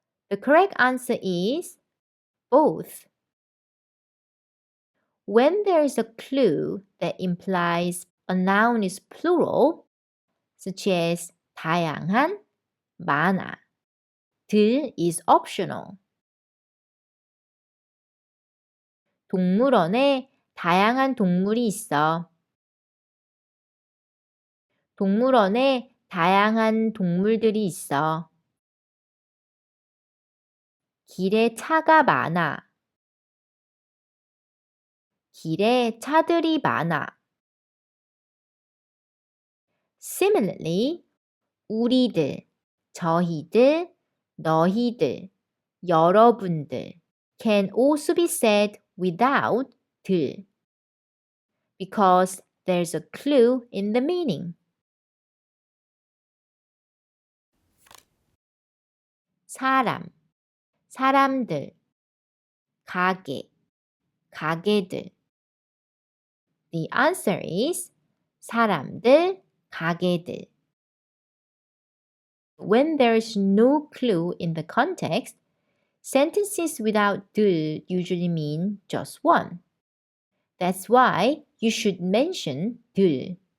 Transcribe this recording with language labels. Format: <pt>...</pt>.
<en>The correct answer is both. When there is a clue that implies a noun is plural, such as 다양한, 많아, 들 is optional.</en> <ko>동물원에 다양한 동물이 있어. 동물원에 다양한 동물들이 있어. 길에 차가 많아. 길에 차들이 많아.</ko> <en>Similarly, 우리들, 저희들, 너희들, 여러분들 can also be said without 들 because there's a clue in the meaning.</en> <ko>사람, 사람들, 가게, 가게들.</ko> <en>The answer is 사람들, 가게들. When there is no clue in the context, sentences without 들 usually mean just one. That's why you should mention 들.</en>